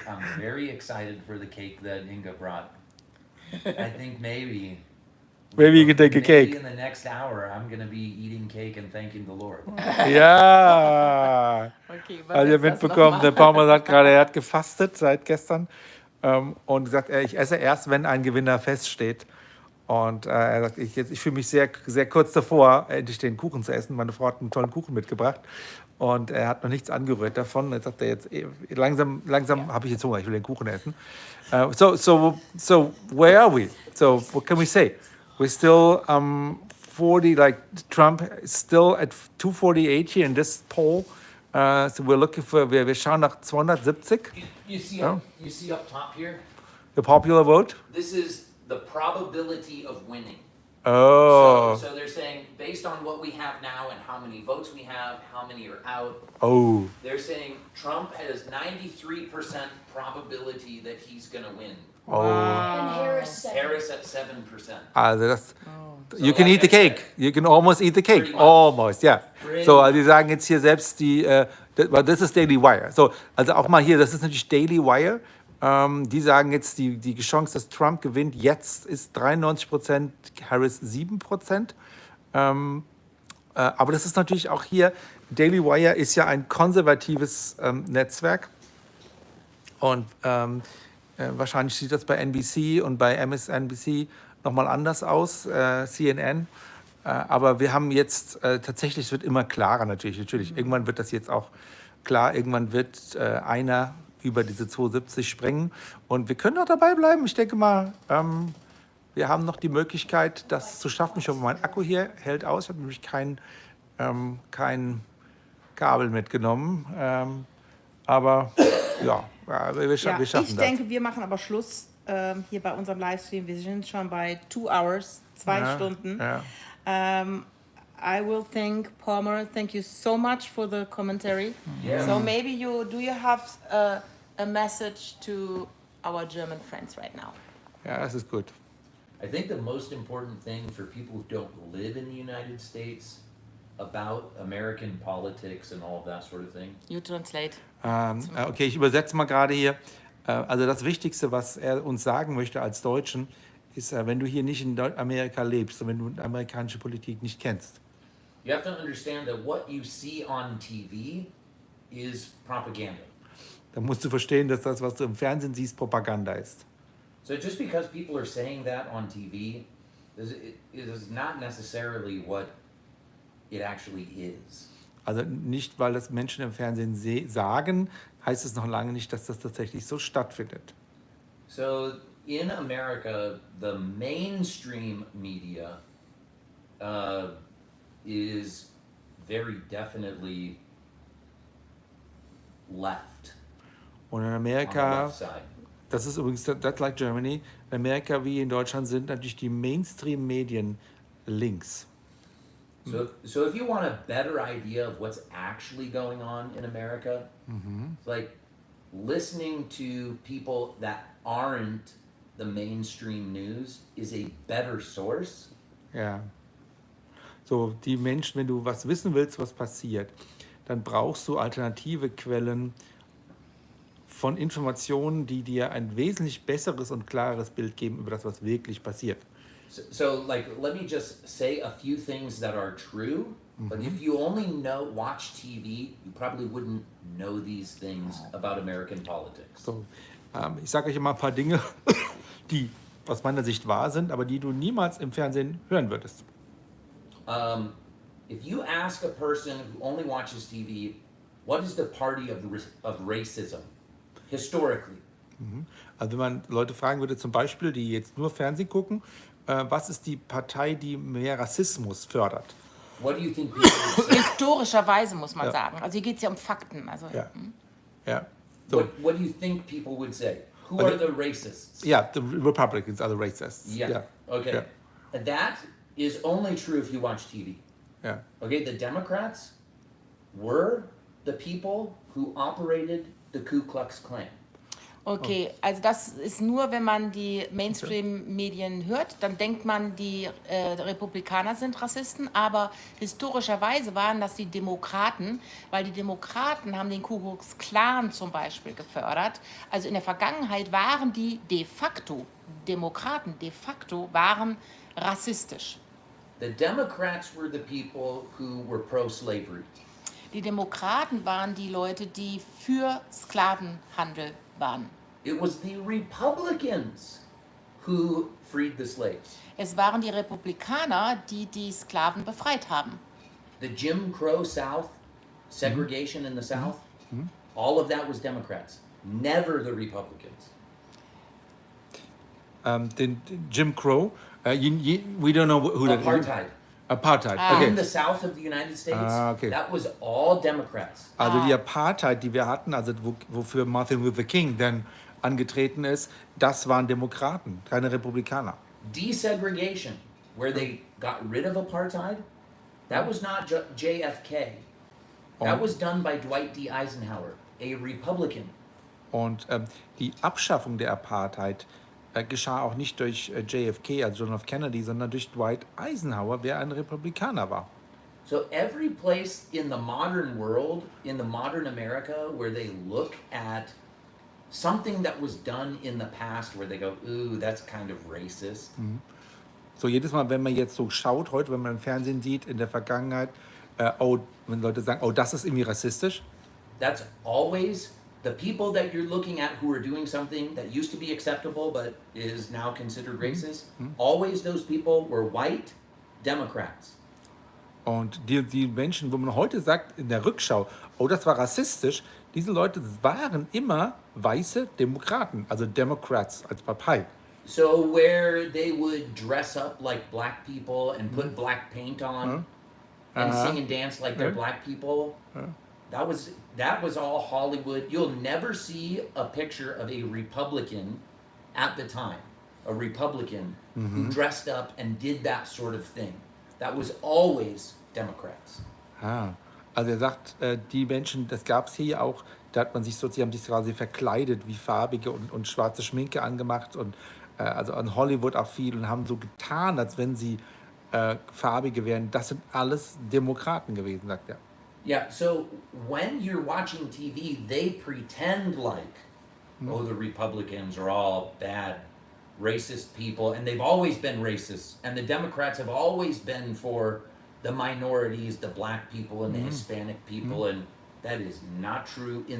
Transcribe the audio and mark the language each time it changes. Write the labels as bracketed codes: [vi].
[en] I'm very excited for the cake that Inga brought. I think maybe Maybe you can take a maybe cake. in the next hour, I'm gonna be eating cake and thanking the Lord. Ja. Okay, [de] Also ihr habt mitbekommen, der Palmer sagt gerade, er hat gefastet seit gestern und gesagt, ich esse erst, wenn ein Gewinner feststeht. Und er sagt, ich fühle mich sehr, sehr kurz davor, endlich den Kuchen zu essen. Meine Frau hat einen tollen Kuchen mitgebracht und er hat noch nichts angerührt davon. Jetzt sagt er jetzt, langsam habe ich jetzt Hunger, ich will den Kuchen essen. [en] So where are we? So what can we say? We're still 40, like Trump is still at 248 here in this poll. So we're looking for, [de] wir schauen nach 270. [en] You see, Oh. you see up top here. The popular vote. This is the probability of winning. Oh. So they're saying based on what we have now and how many votes we have, how many are out. Oh. They're saying Trump has 93% probability that he's gonna win. Oh. And Harris said. Harris at 7%. [de] Also das, So [en] you can like eat the I said, cake. You can almost eat the cake. Pretty much. Almost, [de] ja. [en] Pretty [de] So, also die sagen jetzt hier selbst das ist Daily Wire. So, also auch mal hier, das ist natürlich Daily Wire. Die sagen jetzt, die Chance, dass Trump gewinnt, jetzt ist 93%, Harris 7%. Aber das ist natürlich auch hier, Daily Wire ist ja ein konservatives Netzwerk. Und wahrscheinlich sieht das bei NBC und bei MSNBC nochmal anders aus, CNN. Aber wir haben jetzt tatsächlich, es wird immer klarer natürlich. Irgendwann wird das jetzt auch klar, irgendwann wird einer über diese 270 springen. Und wir können auch dabei bleiben. Ich denke mal, wir haben noch die Möglichkeit, das zu schaffen. Ich hoffe, mein Akku hier hält aus. Ich habe nämlich kein Kabel mitgenommen. Aber ja, wir schaffen ich das. denke, wir machen aber Schluss hier bei unserem Livestream. Wir sind schon bei [en] 2 hours, [de] 2 Stunden. Ja. [en] I will thank Palmer. Thank you so much for the commentary. Yeah. So maybe do you have a message to our German friends right now? [de] Ja, das ist gut. [en] I think the most important thing for people who don't live in the United States about American politics and all of that sort of thing. You translate. [de] Okay, ich übersetze mal gerade hier. Also das Wichtigste, was er uns sagen möchte als Deutschen, ist, wenn du hier nicht in Amerika lebst und wenn du amerikanische Politik nicht kennst. [en] You have to understand that what you see on TV is propaganda. [de] Dann musst du verstehen, dass das, was du im Fernsehen siehst, Propaganda ist. [en] So just because people are saying that on TV, it is not necessarily what it actually is. [de] Also nicht, weil das Menschen im Fernsehen sagen, heißt es noch lange nicht, dass das tatsächlich so stattfindet. [en] So in America, the mainstream media is very definitely left. [de] Und in [en] On the [de] Amerika, [en] left side. [de] das ist übrigens, [en] that's like Germany, [de] in Amerika wie in Deutschland sind natürlich die Mainstream-Medien links. [en] So if you want a better idea of what's actually going on in America, it's like listening to people that aren't the mainstream news is a better source. Ja. [de] So, die Menschen, wenn du was wissen willst, was passiert, dann brauchst du alternative Quellen von Informationen, die dir ein wesentlich besseres und klareres Bild geben über das, was wirklich passiert. [en] So like, let me just say a few things that are true, but if you only watch TV, you probably wouldn't know these things about American politics. [de] So, ich sage euch mal ein paar Dinge, die aus meiner Sicht wahr sind, aber die du niemals im Fernsehen hören würdest. [en] If you ask a person who only watches TV, what is the party of racism historically? [de] Also wenn man Leute fragen würde, zum Beispiel, die jetzt nur Fernsehen gucken, was ist die Partei, die mehr Rassismus fördert? [en] What do you think people would say? [de] Historischerweise muss man Ja. sagen. Also hier geht es ja um Fakten. Also, Ja. Ja. So. [en] What do you think people would say? Who Okay. are the racists? Yeah, the Republicans are the racists. Yeah. Okay. Yeah. That is only true if you watch TV. Yeah. Okay, the Democrats were the people who operated the Ku Klux Klan. [de] Okay, also das ist nur, wenn man die Mainstream-Medien hört, dann denkt man, die Republikaner sind Rassisten, aber historischerweise waren das die Demokraten, weil die Demokraten haben den Ku Klux Klan zum Beispiel gefördert. Also in der Vergangenheit waren die de facto, Demokraten de facto waren rassistisch. [en] The Democrats were the people who were pro-slavery. [de] Die Demokraten waren die Leute, die für Sklavenhandel waren. [en] It was the Republicans who freed the slaves. [de] Es waren die Republikaner, die die Sklaven befreit haben. [en] The Jim Crow South, segregation in the South, all of that was Democrats, never the Republicans. Den Jim Crow, we don't know who that is. Apartheid. Apartheid, Ah. okay. In the South of the United States, Okay. that was all Democrats. [de] Also die Apartheid, die wir hatten, also wofür Martin Luther King dann angetreten ist, das waren Demokraten, keine Republikaner. [en] Desegregation, where they got rid of apartheid, that was not JFK. That was done by Dwight D. Eisenhower, a Republican. [de] Und die Abschaffung der Apartheid geschah auch nicht durch JFK, also John F. Kennedy, sondern durch Dwight Eisenhower, der ein Republikaner war. [en] So every place in the modern world, in the modern America, where they look at something that was done in the past, where they go, ooh, that's kind of racist. [de] So jedes Mal, wenn man jetzt so schaut, heute, wenn man im Fernsehen sieht, in der Vergangenheit, wenn Leute sagen, oh, das ist irgendwie rassistisch, [en] That's always the people that you're looking at who are doing something that used to be acceptable but is now considered racist. Always those people were white Democrats. [de] und die Menschen, wo man heute sagt, in der Rückschau, oh, das war rassistisch, diese Leute waren immer weiße Demokraten, also Democrats als Partei. [en] So where they would dress up like black people and put black paint on and sing and dance like they're black people, that was all Hollywood. You'll never see a picture of a Republican at the time, a Republican who dressed up and did that sort of thing. That was always Democrats. [de] Also er sagt, die Menschen, das gab es hier auch, da hat man sich so, sie haben sich quasi verkleidet wie farbige und schwarze Schminke angemacht und also an Hollywood auch viel und haben so getan, als wenn sie farbige wären. Das sind alles Demokraten gewesen, sagt er. [en] Yeah, so when you're watching TV, they pretend like, oh, the Republicans are all bad, racist people, and they've always been racist. And the Democrats have always been for the minorities, the black people and the Hispanic people, and that is not true.